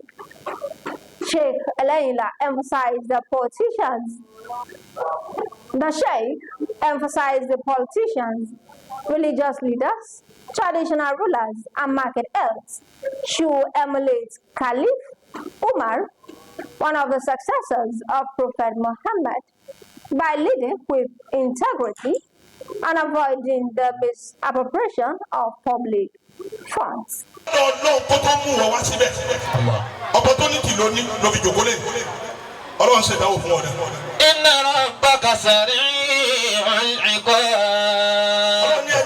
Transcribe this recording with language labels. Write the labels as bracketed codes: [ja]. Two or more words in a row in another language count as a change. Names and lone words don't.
[en] Sheikh Eleyinla emphasized the Sheikh emphasized the politicians, religious leaders, traditional rulers, and market elves should emulate Caliph Umar, one of the successors of Prophet Muhammad, by leading with integrity and avoiding the misappropriation of public funds. [yo] Opportunity ló ní ló fi jòkó lé Ọlọ́run ṣe ìdáwó fún ọ̀dà. [ar] وإن ربك سريع العقاب.